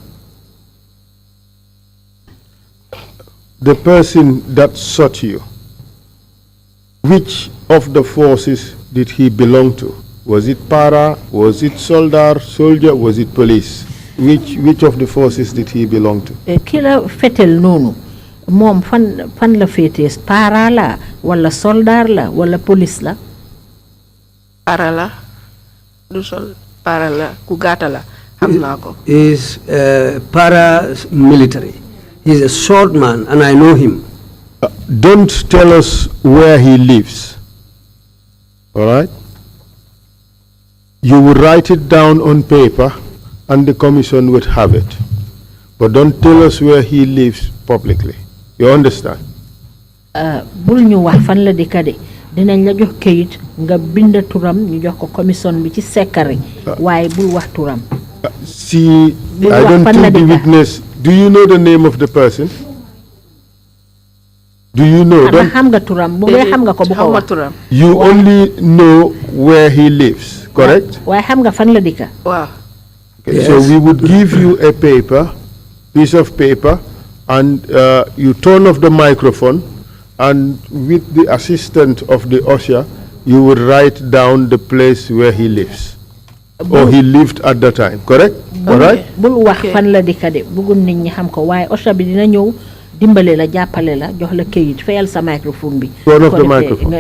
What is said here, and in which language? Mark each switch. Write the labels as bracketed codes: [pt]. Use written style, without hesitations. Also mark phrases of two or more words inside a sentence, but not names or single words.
[en] The person that shot you, which of the forces did he belong to? Was it para? Was it soldier? Was it police? Which of the forces did he belong to? [wo] Kila fetel noonu moom fan la féetee para la wala soldaar la wala police la. para la du sol para la ku gàtta la xam naa ko. [en] Is paramilitary. He's a short man, and I know him. Don't tell us where he lives. All right? You will write it down on paper and the commission would have it. But don't tell us where he lives publicly. You understand? [wo] bul ñu wax fan la dëkk de dinañ la jox kayit nga bind turam ñu jox ko commission bi ci secret waaye bul wax turam. [en] See, I don't think the witness. Do you know the name of the person? Do you know? [wo] xam nga turam bu dee xam nga ko bu ko wax. turam. [en] You only know where he lives. correct? [wo] waaye xam nga fan la dëkka. waaw. [en] Okay, Yes. so we would give you a piece of paper, and you turn off the microphone, and with the assistance of the usher, you would write down the place where he lives, or he lived at the time, correct? All right? [wo] bul wax fan la dëkka de bëggul nit ñi xam ko waaye osha bi dina ñëw dimbale la jàppale la jox la këyit fayal sa microphone bi. [en] Turn off [wo] ko [en] the [wo] defee [en] microphone.